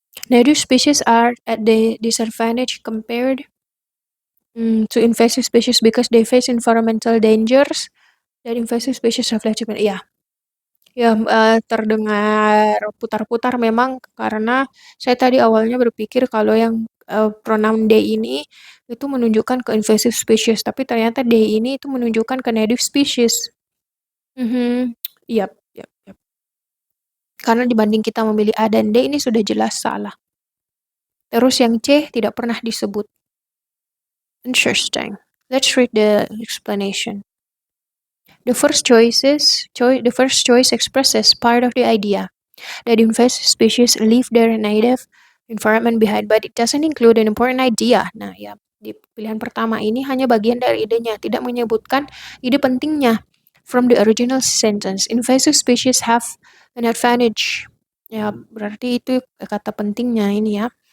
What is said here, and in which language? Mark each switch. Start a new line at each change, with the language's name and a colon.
English: Native species are at the disadvantage compared to invasive species because they face environmental dangers that invasive species have left behind.
Indonesian: Ya, terdengar putar-putar memang karena saya tadi awalnya berpikir kalau yang pronoun they ini itu menunjukkan ke invasive species, tapi ternyata they ini itu menunjukkan ke native species. Mhm, yap yap yap. Karena dibanding kita memilih A dan D ini sudah jelas salah. Terus yang C tidak pernah disebut.
English: Interesting. Let's read the explanation. The first choice expresses part of the idea that invasive species leave their native environment behind, but it doesn't include an important idea.
Indonesian: Nah, ya, di pilihan pertama ini hanya bagian dari idenya, tidak menyebutkan ide pentingnya.
English: From the original sentence, invasive species have an advantage.
Indonesian: Ya, berarti itu kata pentingnya ini ya.